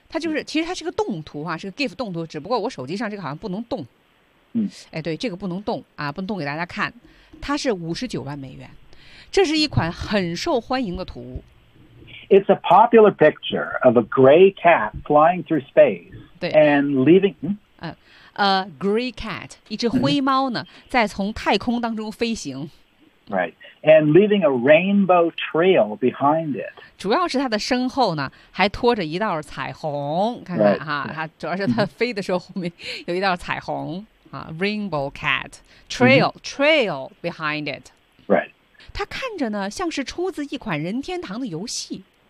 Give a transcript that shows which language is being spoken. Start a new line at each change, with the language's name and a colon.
Chinese: 它就是，其实它是个动图啊，是个 GIF 动图，只不过我手机上这个好像不能动。哎，对，这个不能动啊，不能动给大家看。它是$59万，这是一款很受欢迎的图。
English: It's a popular picture of a gray cat flying through space and leaving. A gray cat,
Chinese: 一只灰猫呢，在从太空当中飞行。
English: Right, and leaving a rainbow trail behind it.
Chinese: 主要是它的身后呢，还拖着一道彩虹。看看哈，它主要是它飞的时候后面有一道彩虹。
English: Rainbow cat trail、mm-hmm. trail behind it. Right.
Chinese: 它看着呢，像是出自一款任天堂的游戏。